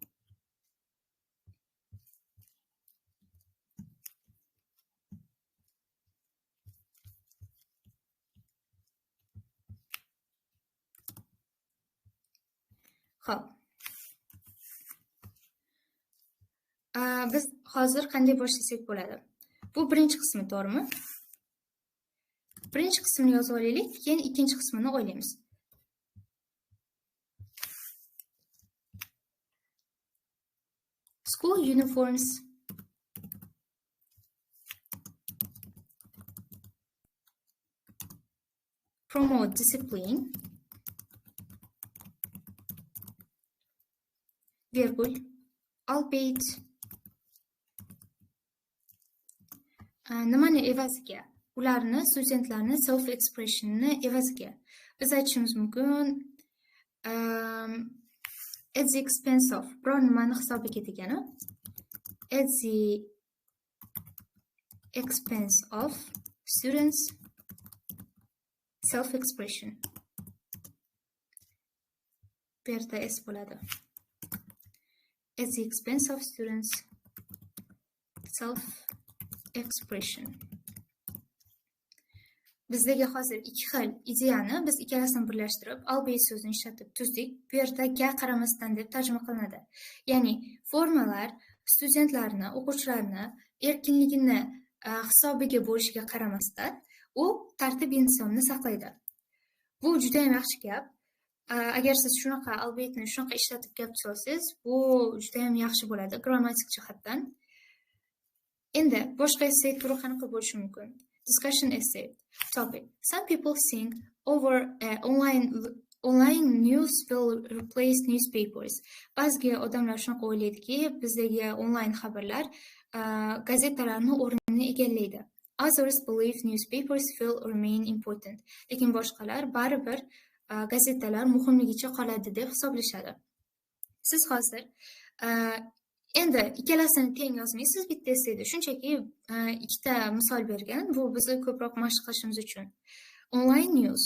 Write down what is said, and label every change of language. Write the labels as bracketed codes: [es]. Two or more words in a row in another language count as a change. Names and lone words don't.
[uz] Xo'p. Biz hozir qanday boshlasak bo'ladi? Bu birinchi qismi, to'g'rimi? Birinchi qismini yozib olaylik, keyin ikkinchi qismini o'ylaymiz. [en] School uniforms promote discipline, [uz] virgul, albeit nimani evaziga? Ularni, studentlarni [en] self expressionni [uz] evaziga. Biz aytishimiz mumkin [en] at the expense of, [uz] biror nimani hisobiga degani, [en] at the expense of students self expression. [uz] Bu yerda s bo'ladi. [en] At the expense of students self expression. [uz] Bizdagi hozir ikki xil ideyani biz ikkalasini birlashtirib, albayt so'zini ishlatib tuzdik. Bu yerda ga qaramasdan deb tarjima qilinadi. Ya'ni formalar studentlarni, o'quvchilarni erkinligini hisobiga bo'lishiga qaramasdan, u tartib intizomni saqlaydi. Bu juda ham yaxshi gap. Agar siz shunaqa albaytni shunaqa ishlatib gap solsangiz, bu juda ham yaxshi bo'ladi grammatik jihatdan. Endi boshqa essay turi qanaqa bo'lishi mumkin? [en] Discussion essay. Topic. Some people think over online news will replace newspapers. [uz] Ba'zi odamlar shunaqa o'ylaydiki, bizdagi onlayn xabarlar gazetalarning o'rnini egallaydi. [en] Others believe newspapers will remain important. [uz] Lekin boshqalar baribir gazetalar muhimligicha qoladi deb hisoblashadi. Siz hozir endi ikkalasini teng yozmaysiz bitta essayda. Shunchaki ikkita misol bergan. Bu bizni ko'proq mashq qilishimiz uchun. [en] Online news.